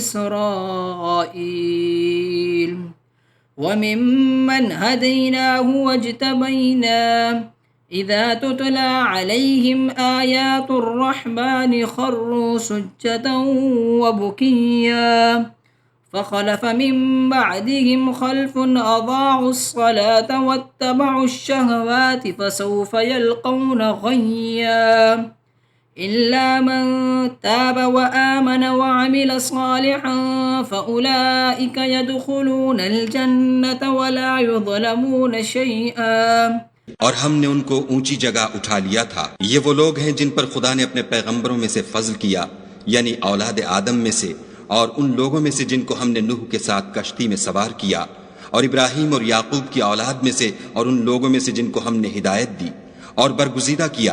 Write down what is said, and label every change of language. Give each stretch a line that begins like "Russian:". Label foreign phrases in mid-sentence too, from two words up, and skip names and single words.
Arabic: إسرائيل وممن هدينا واجتبينا إذا تتلى عليهم آيات الرحمن خروا سجدا وبكيا فخلف من بعدهم خلف أضاعوا الصلاة واتبعوا الشهوات فسوف يلقون غيا إلا من تاب وآمن وعمل صالحا فأولئك يدخلون الجنة ولا يظلمون شيئا.
Urdu: اور ہم نے ان کو اونچی جگہ اٹھا لیا تھا. یہ وہ لوگ ہیں جن پر خدا نے اپنے پیغمبروں میں سے فضل کیا، یعنی اولاد آدم میں سے اور ان لوگوں میں سے جن کو ہم نے نوح کے ساتھ کشتی میں سوار کیا، اور ابراہیم اور یعقوب کی اولاد میں سے اور ان لوگوں میں سے جن کو ہم نے ہدایت دی اور برگزیدہ کیا.